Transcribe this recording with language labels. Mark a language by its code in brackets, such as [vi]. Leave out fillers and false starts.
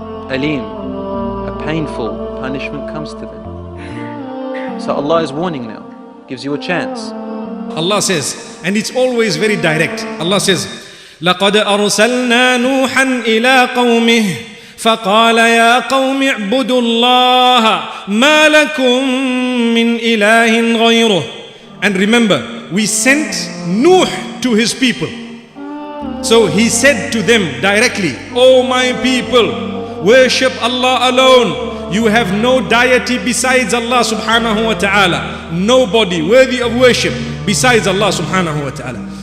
[en] Aleem, a painful punishment comes to them. So Allah is warning now, gives you a chance. Allah says, and it's always very direct. Allah says, [ar] لَقَدْ أَرْسَلْنَا نُوحًا إِلَىٰ قَوْمِهِ فقال يا قوم اعبدوا الله ما لكم من إله غيره. [en] And remember, we sent Nuh to his people. So he said to them directly, "O my people, worship Allah alone. You have no deity besides Allah subhanahu wa ta'ala. Nobody worthy of worship besides Allah subhanahu wa ta'ala."